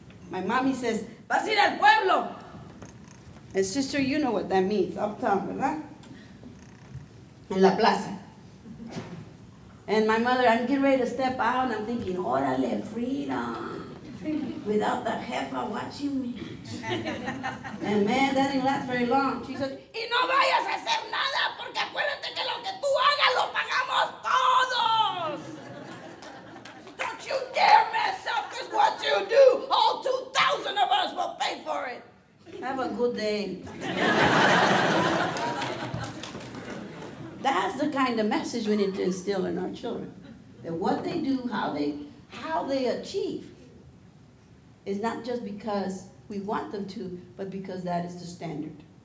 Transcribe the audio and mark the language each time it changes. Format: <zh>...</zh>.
<en>My mommy says,</en> <es>"Vas a ir al pueblo."</es> <en>And sister, you know what that means, uptown,</en> <es>¿verdad? En la plaza.</es> <en>And my mother, I'm getting ready to step out, and I'm thinking, órale, freedom, without the jefa watching me. And man, that didn't last very long. She said,</en> <es>y no vayas a hacer nada, porque acuérdate que lo que tú hagas lo pagamos todos.</es> <en>Don't you dare mess up, because what you do, all 2,000 of us will pay for it. Have a good day. That's the kind of message we need to instill in our children. That what they do, how they achieve, is not just because we want them to, but because that is the standard.</en>